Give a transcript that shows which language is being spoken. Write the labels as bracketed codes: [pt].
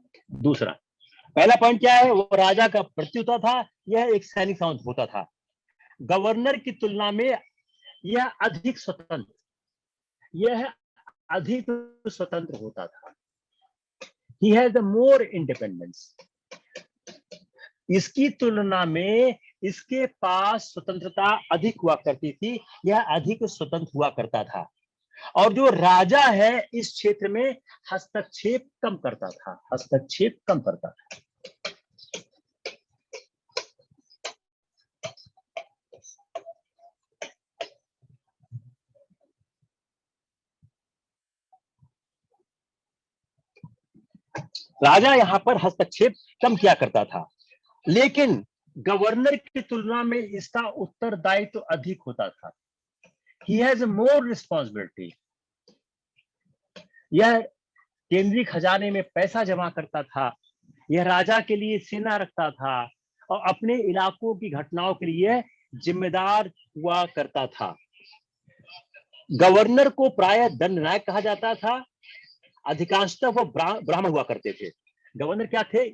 [hi] दूसरा, पहला पॉइंट क्या है? वो राजा का प्रतिनिधि होता था, यह एक सैनिक सामंत होता था। गवर्नर की तुलना में यह अधिक स्वतंत्र, यह अधिक स्वतंत्र होता था। [en] He has the more independence. [hi] इसकी तुलना में इसके पास स्वतंत्रता अधिक हुआ करती थी, यह अधिक स्वतंत्र हुआ करता था। और जो राजा है इस क्षेत्र में हस्तक्षेप कम करता था, हस्तक्षेप कम करता था। राजा यहां पर हस्तक्षेप कम किया करता था, लेकिन गवर्नर की तुलना में इसका उत्तरदायित्व तो अधिक होता था। [en] He has more responsibility. [hi] यह केंद्रीय खजाने में पैसा जमा करता था, यह राजा के लिए सेना रखता था और अपने इलाकों की घटनाओं के लिए जिम्मेदार हुआ करता था। गवर्नर को प्रायः दंडनायक कहा जाता था, अधिकांशतः वो ब्राह्मण हुआ करते थे। गवर्नर क्या थे?